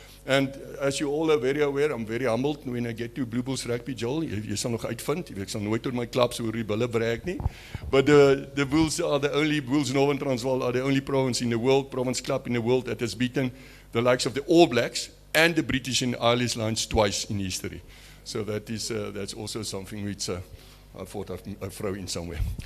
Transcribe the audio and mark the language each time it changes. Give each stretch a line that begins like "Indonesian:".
English: And as you all are very aware, I'm very humbled when I get to Blue Bulls Rugby, Joel.
Afrikaans: Jy sal nog uitvind, ek sal nooit oor my klubs oor die bulle brag nie.
English: But the Bulls are the only, Bulls Northern Transvaal are the only province in the world, province club in the world that has beaten the likes of the All Blacks and the British and Irish Lions twice in history. So that is, that's also something which I thought I'd throw in somewhere.